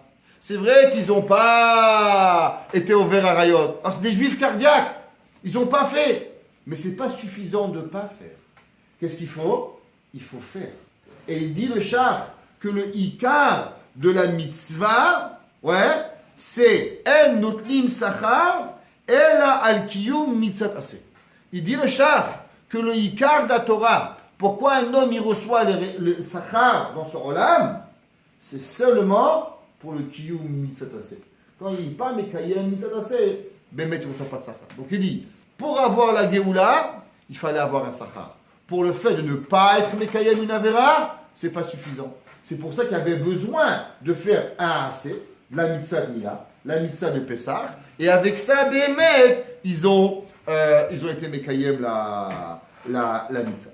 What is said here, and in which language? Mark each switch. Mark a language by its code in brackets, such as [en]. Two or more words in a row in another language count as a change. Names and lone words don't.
[fr] C'est vrai qu'ils n'ont pas été au Verarayot. Alors c'est des juifs cardiaques. Ils n'ont pas fait. Mais ce n'est pas suffisant de ne pas faire. Qu'est-ce qu'il faut? Il faut faire. Et il dit le char que le ikar de la mitzvah, c'est [he] אין נוטלים שכר אלא על קיום מצוות עשה. [fr] Il dit le char que le ikar de la Torah, pourquoi un homme il reçoit le sachar dans son olam, c'est seulement pour le [he] קיום מצוות עשה. [fr] Quand il parle [he] מקיים מצוות עשה, [fr] ben il ne reçoit pas de sachar. Donc il dit, pour avoir la Géoula, il fallait avoir un Sachar. Pour le fait de ne pas être Mekayem une Avera, c'est pas suffisant. C'est pour ça qu'il y avait besoin de faire un AC, la Mitzah de Mila, la Mitzah de Pessah, et avec ça, Bémet, ils ont été Mekayem la Mitzah.